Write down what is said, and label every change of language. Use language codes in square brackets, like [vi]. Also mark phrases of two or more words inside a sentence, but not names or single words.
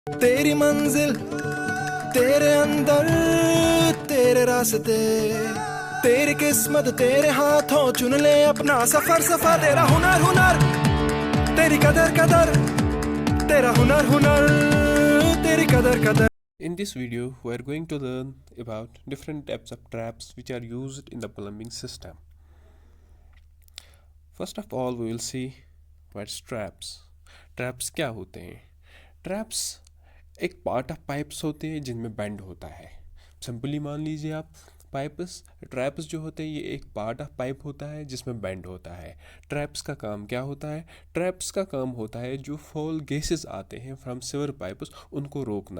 [hi] तेरी मंजिल तेरे अंदर, तेरे रास्ते, तेरी किस्मत तेरे हाथों, चुन ले अपना सफर सफर। तेरा हुनर हुनर, तेरी कदर कदर, तेरा हुनर हुनर, तेरी कदर कदर। [en] In this video, we are going to learn about different types of traps which are used in the plumbing system. First of all, we will see what's traps. [hi] Traps क्या होते हैं? Traps एक [en] part of pipes [hi] होते हैं जिनमें बेंड होता है। सिंपली मान लीजिए आप [en] pipes traps [hi] जो होते हैं ये एक [en] part of pipe [hi] होता है जिसमें बेंड होता है। ट्रैप्स का काम क्या होता है? ट्रैप्स का काम होता है जो [en] foul gases [hi] आते हैं [en] from sewer pipes [hi] उनको रोकना।